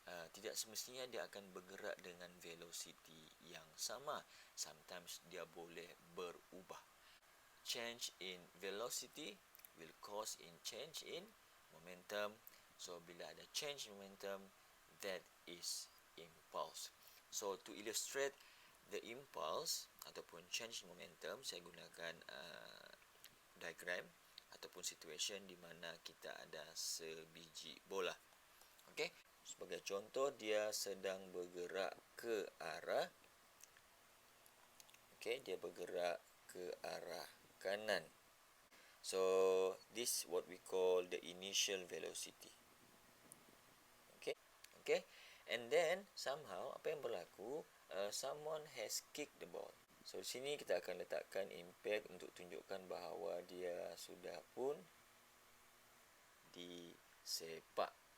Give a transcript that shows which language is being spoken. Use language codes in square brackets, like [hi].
[ms] tidak semestinya dia akan bergerak dengan velocity yang sama. Sometimes dia boleh berubah. [en] Change in velocity will cause in change in momentum. So [ms] bila ada [en] change in momentum, that is impulse. So to illustrate the impulse [ms] ataupun change in momentum, saya gunakan diagram ataupun situation di mana kita ada sebiji bola. Okey, sebagai contoh dia sedang bergerak ke arah dia bergerak ke arah kanan. [en] So this what we call the initial velocity. Okay, and then somehow [ms] apa yang berlaku, [en] someone has kicked the ball. [ms] So di sini kita akan letakkan impact untuk tunjukkan bahawa dia sudah pun disepak.